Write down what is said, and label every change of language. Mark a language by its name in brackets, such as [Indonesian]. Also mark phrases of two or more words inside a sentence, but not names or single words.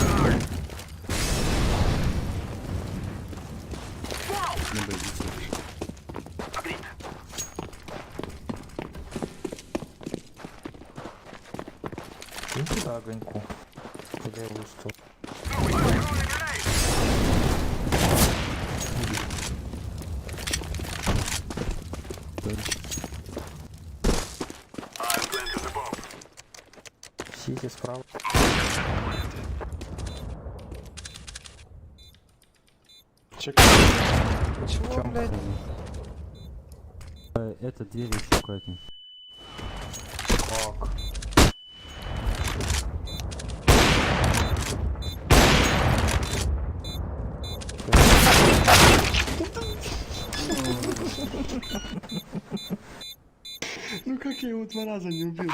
[Russian] Не боитесь. Agreed. Кинь туда огоньку. Куда я устал. [English] I've planted the bomb. [Russian] Сити справа. Чекаю. Чего, блядь? Это дверь еще аккуратнее. Как? Ну как я его 2 раза не убил?